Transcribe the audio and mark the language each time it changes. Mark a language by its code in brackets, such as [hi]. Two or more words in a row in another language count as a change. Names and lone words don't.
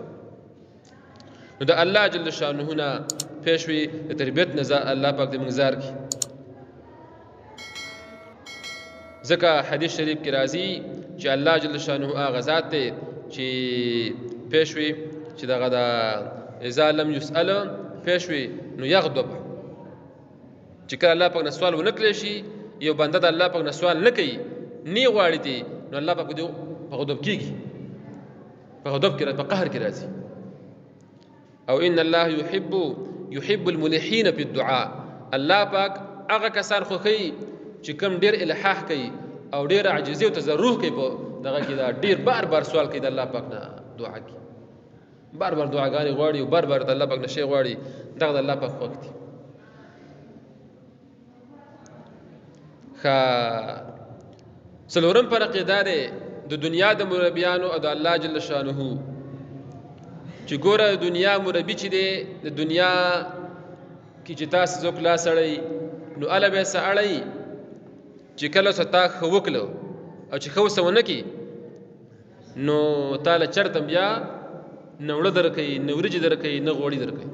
[ps] نو د الله جل شانه نه پېښ وي د تربیت نه الله پاک دې موږ زار کړي. ځکه حدیث شریف کې راځي چې الله جل شانه هغه ذات دی چې پېښ وي چې دغه د [ar] اذا لم يسأل [ps] پېښ وي نو یغضب، چې کله الله پاک نه سوال ونه کړی شي، یو بنده د الله پاک نه سوال نه کوي، نه غواړي دي، نو الله پاک دې په غضب کېږي، په غضب کې په قهر کې راځي. او [ar] ان الله يحب الملحين في الدعاء، [ps] الله پاک هغه کسان خوښوي چې کوم ډېر الحاح کوي او ډېر عاجزي او تضرع کوي په دغه کې، دا ډېر بار بار سوال کوي د الله پاک نه دعا کوي، بار بار دعاګانې غواړي او بار بار د الله پاک نه شی غواړي، دغه د الله پاک خوښ دي. څلورم پر عقیده دی د دنیا د مربیانو او د الله جل شانه چې ګوره دنیا مربي چې دی د دنیا کې چې تاسو څوک لاس اړئ نو اله به یې څه اړئ چې کله څه تا ښه وکړو او چې ښه ورسه ونه کړي نو تا له چرته بیا نه وړه درکوي، نه وریجې درکوي، نه غوړي درکوي.